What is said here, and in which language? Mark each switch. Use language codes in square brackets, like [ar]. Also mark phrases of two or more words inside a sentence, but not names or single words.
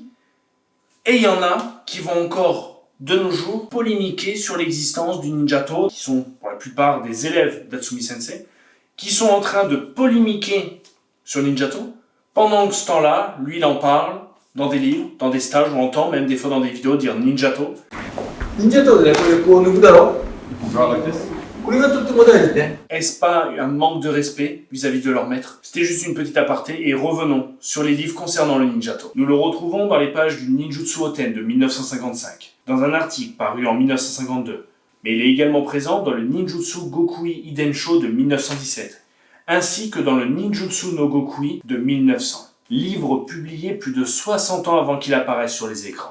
[fr] Et il y en a qui vont encore, de nos jours, polémiquer sur l'existence du Ninjato, qui sont pour la plupart des élèves d'Hatsumi Sensei, qui sont en train de polémiquer sur Ninjato, pendant que ce temps-là, lui, il en parle dans des livres, dans des stages, on entend même des fois dans des vidéos dire Ninjato. [ja] 忍者とでね、これこう抜くだろ。これがとっても大事ね。 [fr] Est-ce pas un manque de respect vis-à-vis de leur maître? C'était juste une petite aparté et revenons sur les livres concernant le Ninjato. Nous le retrouvons dans les pages du Ninjutsu Oten de 1955, dans un article paru en 1952, mais il est également présent dans le Ninjutsu Gokui Idensho de 1917, ainsi que dans le Ninjutsu no Gokui de 1900, livre publié plus de 60 ans avant qu'il apparaisse sur les écrans.